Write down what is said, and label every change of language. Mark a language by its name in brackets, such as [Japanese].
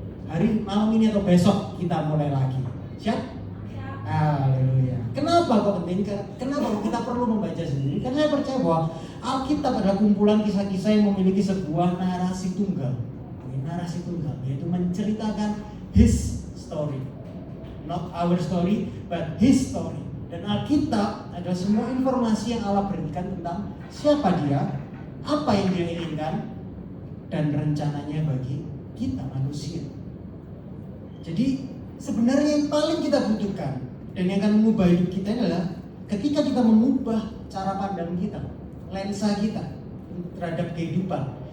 [Indonesian] Hari malam ini atau besok kita mulai lagi. Siap? Haleluya. Kenapa kok penting? Kenapa kita perlu membaca sendiri? Karena saya percaya bahwa Alkitab adalah kumpulan kisah-kisah yang memiliki sebuah narasi tunggal. Narasi tunggal, yaitu menceritakan [English] His story. Not our story, but His story. [Indonesian] Dan Alkitab adalah semua informasi yang Allah berikan tentang siapa Dia, apa yang Dia inginkan, dan rencananya bagi kita manusia. Jadi sebenarnya yang paling kita butuhkan dan yang akan mengubah hidup kita adalah ketika kita mengubah cara pandang kita, lensa kita terhadap kehidupan.